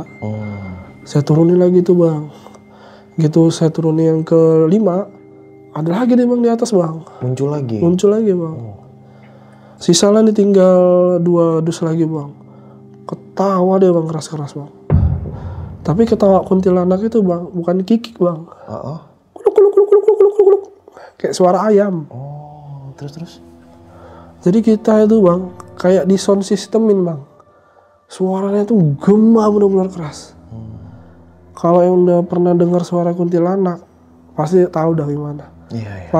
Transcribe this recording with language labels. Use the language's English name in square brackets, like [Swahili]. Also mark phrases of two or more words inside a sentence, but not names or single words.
[Indonesian] Saya turunin lagi tuh Bang. Gitu saya turunin yang ke-5. Ada lagi deh Bang di atas Bang. Muncul lagi Bang. Sisa lah nih tinggal 2 dus lagi Bang. Ketawa deh Bang, keras-keras Bang. Tapi ketawa kuntilanak itu Bang, bukan kikik Bang. Kuluk kuluk kuluk kuluk kuluk kuluk kuluk. Kayak suara ayam. Oh, terus. Jadi kita itu Bang, kayak di [English] sound systemin [Indonesian] Bang. Suaranya tuh gema benar-benar keras. Kalau yang udah pernah dengar suara kuntilanak, pasti tahu dah gimana. Iya, iya.